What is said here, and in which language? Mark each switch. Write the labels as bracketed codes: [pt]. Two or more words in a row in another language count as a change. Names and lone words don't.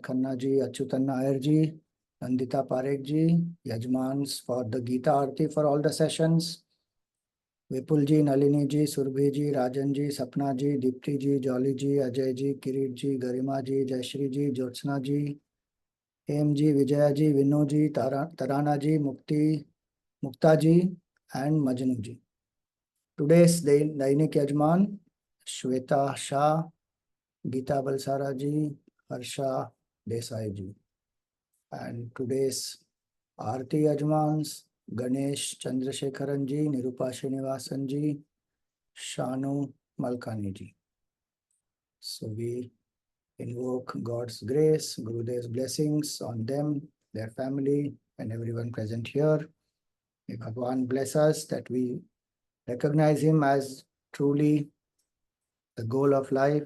[en] Khanna ji, Achyutan Nair ji, Nandita Parekh ji, Yajmans for the Gita Arti for all the sessions, Vipul ji, Nalini ji, Surbhi ji, Rajan ji, Sapna ji, Dipti ji, Jolly ji, Ajay ji, Kirit ji, Garima ji, Jayashri ji, Jyotsna ji, Hem ji, Vijaya ji, Vinu ji, Tarana ji, Mukta ji, and Majnu ji. Today's Dainik Yajman, Shweta Shah, Geeta Balsara ji, Harsha Desai ji. And today's Aarti Yajmans, Ganesh Chandrasekharan ji, Nirupa Srinivasan ji, Shanu Malkani ji. So we invoke God's grace, Gurudev's blessings on them, their family, and everyone present here. May Bhagavan bless us that we recognize him as truly the goal of life.